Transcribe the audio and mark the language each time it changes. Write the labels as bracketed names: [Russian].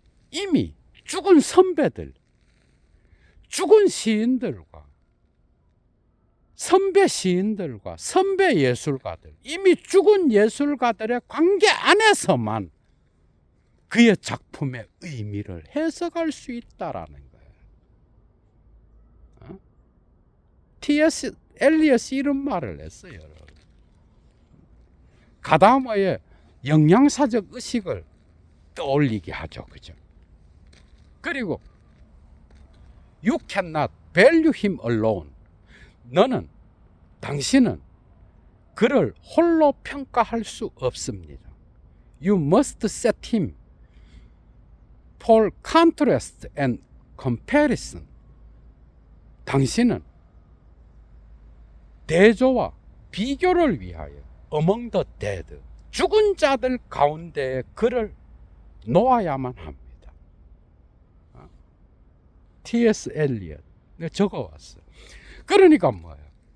[Korean] 이미 죽은 선배들, 죽은 시인들과 선배 시인들과 선배 예술가들, 이미 죽은 예술가들의 관계 안에서만 그의 작품의 의미를 해석할 수 있다라는 거예요. T.S. 엘리엇이 이런 말을 했어요. 가다머의 영양사적 의식을 떠올리게 하죠. 그죠? 그리고 [English] You cannot value him alone. [Korean] 당신은 그를 홀로 평가할 수 없습니다. [English] You must set him for contrast and comparison. [Korean] 당신은 대조와 비교를 위하여 [English] among the dead, [Korean] 죽은 자들 가운데 그를 놓아야만 합니다. T.S. 엘리엇. 내가 적어왔어요. 그러니까 뭐예요?